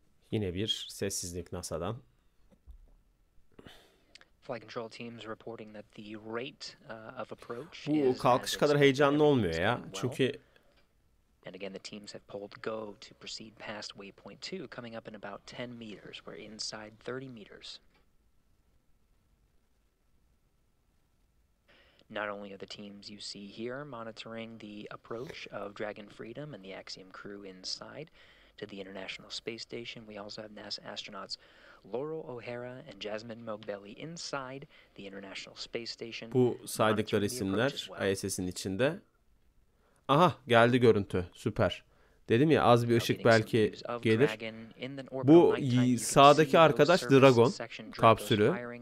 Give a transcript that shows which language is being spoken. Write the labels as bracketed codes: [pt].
[tr] Yine bir sessizlik NASA'dan. [en] Flight control teams reporting that the rate of approach [tr] Bu kalkış kadar heyecanlı olmuyor ya. Çünkü [en] and again the teams have pulled go to proceed past waypoint 2, coming up in about 10 meters. We're inside 30 meters. Not only are the teams you see here monitoring the approach of Dragon Freedom and the Axiom crew inside to the International Space Station, we also have NASA astronauts Laurel O'Hara and Jasmine Mogbelli inside the International Space Station. [tr] Bu saydıkları isimler ISS'in içinde. Aha, geldi görüntü. Süper. Dedim ya az bir ışık belki gelir. Bu sağdaki arkadaş Dragon kapsülü.